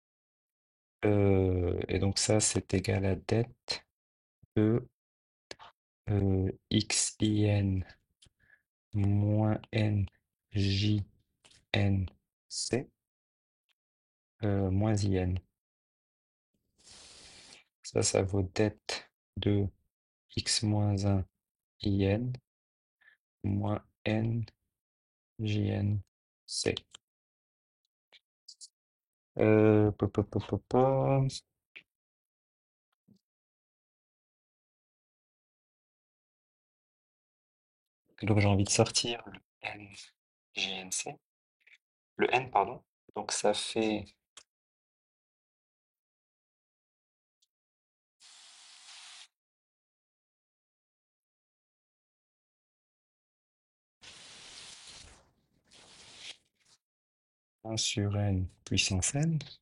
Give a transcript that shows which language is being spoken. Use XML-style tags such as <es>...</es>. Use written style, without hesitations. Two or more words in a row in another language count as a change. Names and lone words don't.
<fr>Et donc ça, c'est égal à dette de xin moins n jnc moins in. Ça vaut det de x moins 1 in moins n jnc. Po, po, po, po, po. Donc j'ai envie de sortir le n jnc, le n, pardon. Donc ça fait 1 sur n puissance n</fr>